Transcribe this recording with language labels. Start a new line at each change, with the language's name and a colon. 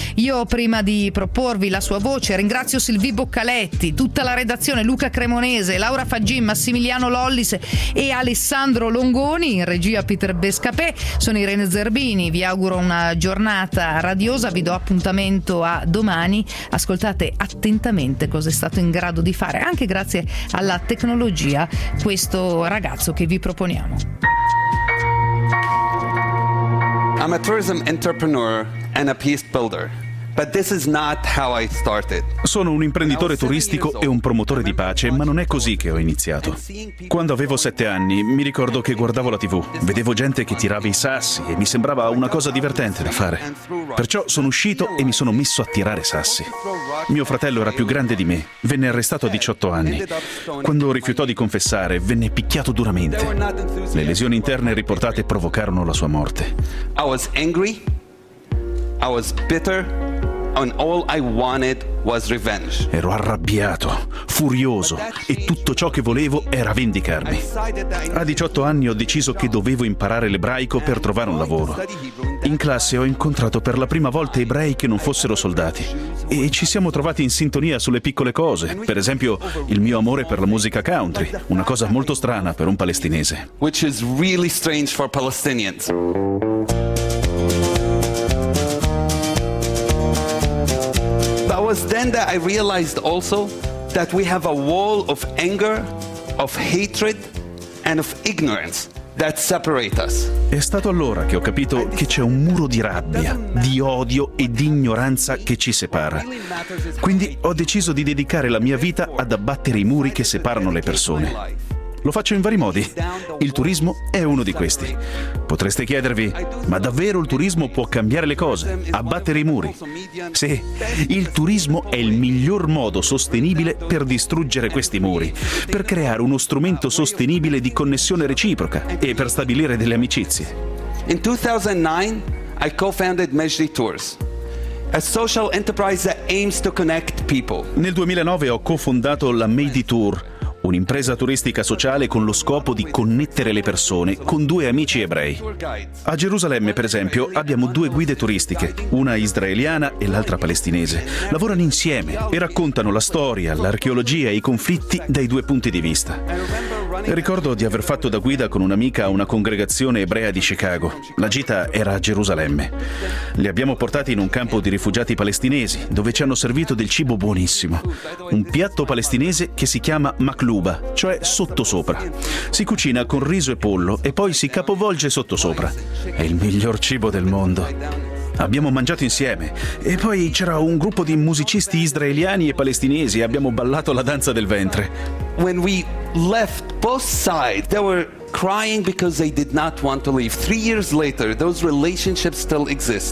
Italian: Io, prima di proporvi la sua voce, ringrazio Sylvie Boccaletti, tutta la redazione, Luca Cremonese, Laura Faggin, Massimiliano Lollis e Alessandro Longoni, in regia Peter Bescapè. Sono Irene Zerbini, vi auguro una giornata radiosa, vi do appuntamento a domani. Ascoltate attentamente cosa è stato in grado di fare, anche grazie alla tecnologia, questo ragazzo che vi proponiamo.
English: I'm a tourism entrepreneur and a peace builder. But this is not how I started.
Italian: Sono un imprenditore turistico e un promotore di pace, ma non è così che ho iniziato. Quando avevo 7 anni, mi ricordo che guardavo la TV, vedevo gente che tirava i sassi e mi sembrava una cosa divertente da fare. Perciò sono uscito e mi sono messo a tirare sassi. Mio fratello era più grande di me, venne arrestato a 18 anni. Quando rifiutò di confessare, venne picchiato duramente. Le lesioni interne riportate provocarono la sua morte.
English: I was angry. I was bitter, and all I wanted was revenge.
Italian: Ero arrabbiato, furioso, e tutto ciò che volevo era vendicarmi. A 18 anni ho deciso che dovevo imparare l'ebraico per trovare un lavoro. In classe ho incontrato per la prima volta ebrei che non fossero soldati, e ci siamo trovati in sintonia sulle piccole cose, per esempio il mio amore per la musica country, una cosa molto strana per un palestinese.
English: Which is really strange for Palestinians. Then that I realized also that we have a wall of anger, of hatred, and of ignorance that separate us.
Italian: È stato allora che ho capito che c'è un muro di rabbia, di odio e di ignoranza che ci separa. Quindi ho deciso di dedicare la mia vita ad abbattere i muri che separano le persone. Lo faccio in vari modi. Il turismo è uno di questi. Potreste chiedervi, ma davvero il turismo può cambiare le cose, abbattere i muri? Sì, il turismo è il miglior modo sostenibile per distruggere questi muri, per creare uno strumento sostenibile di connessione reciproca e per stabilire delle amicizie.
English: In 2009, I co-founded Mejdi Tours. A social enterprise that aims to connect people.
Italian: Nel 2009 ho cofondato la Mejdi Tour, un'impresa turistica sociale con lo scopo di connettere le persone con due amici ebrei. A Gerusalemme, per esempio, abbiamo due guide turistiche, una israeliana e l'altra palestinese. Lavorano insieme e raccontano la storia, l'archeologia e i conflitti dai due punti di vista. Ricordo di aver fatto da guida con un'amica a una congregazione ebrea di Chicago. La gita era a Gerusalemme. Li abbiamo portati in un campo di rifugiati palestinesi, dove ci hanno servito del cibo buonissimo. Un piatto palestinese che si chiama makluba, cioè sottosopra. Si cucina con riso e pollo e poi si capovolge sottosopra. È il miglior cibo del mondo. Abbiamo mangiato insieme e poi c'era un gruppo di musicisti israeliani e palestinesi e abbiamo ballato la danza del ventre.
English: When we left both sides, they were crying because they did not want to leave. 3 years later, those relationships still exist.